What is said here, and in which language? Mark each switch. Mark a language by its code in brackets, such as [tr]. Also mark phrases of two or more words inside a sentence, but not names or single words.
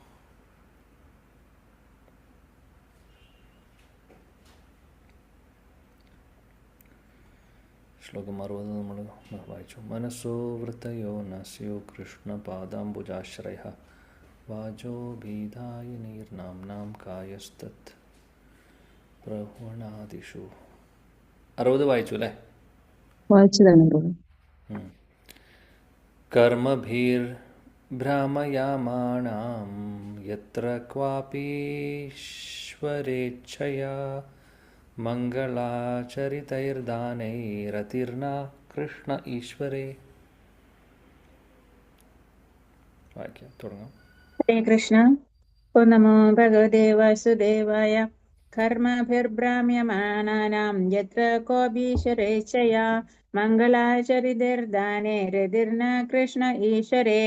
[ml] ശ്ലോകം 60 നമ്മൾ വായിച്ചു. [sa] മനസ്സോ വൃത്തയോ നസ്യോ കൃഷ്ണപാദാംബുജാശ്രയ വാചോ ഭീതായിനീർനാംനാം കായസ്തത് പ്രഹ്വണാദിഷു. [ml] 60 വായിച്ചു അല്ലേ? വായിച്ചതാണ്. [sa] कर्मभिर्भ्रामयामाणां यत्र क्वापीश्वरेच्छया मङ्गलाचरितैर्दानैरतिर्ना कृष्ण ईश्वरे. [ml] വായിക്കാം, തുടങ്ങാം. [sa] ഹരേ കൃഷ്ണ. ഓ നമോ ഭഗവതേ വാസുദേവായ. കർമ്മഭിർഭ്രാമ്യമാണാനാം യത്ര കോപീശ്വരേച്ഛയാ മംഗളാചരിതൈർദാനേ രതിർന കൃഷ്ണ ഈശ്വരേ.